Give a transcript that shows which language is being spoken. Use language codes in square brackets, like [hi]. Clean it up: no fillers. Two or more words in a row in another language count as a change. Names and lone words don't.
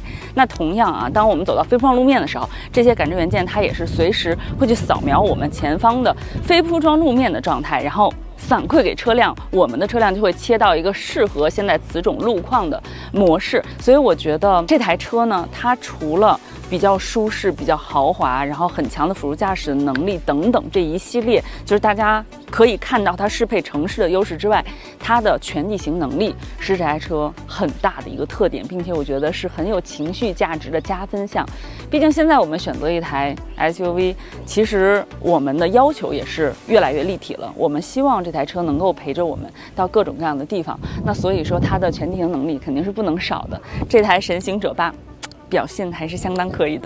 [zh] 那同樣啊，當我們走到非鋪裝路面的時候，這些感知元件它也是隨時會去掃描我們前方的非鋪裝路面的狀態，然後反饋給車輛，我們的車輛就會切到一個適合現在此種路況的模式。所以我覺得這台車呢，它除了比較舒適、比較豪華，然後很強的輔助駕駛的能力等等這一系列，就是大家可以看到它適配城市的優勢之外，它的全地形能力是這台車很大的一個特點，並且我覺得是很有情緒價值的加分項。畢竟現在我們選擇一台 SUV， 其實我們的要求也是越來越立體了。我們希望這台車能夠陪着我們到各種各樣的地方，那所以說它的全地形能力肯定是不能少的。這台神行者8表現還是相當可以的。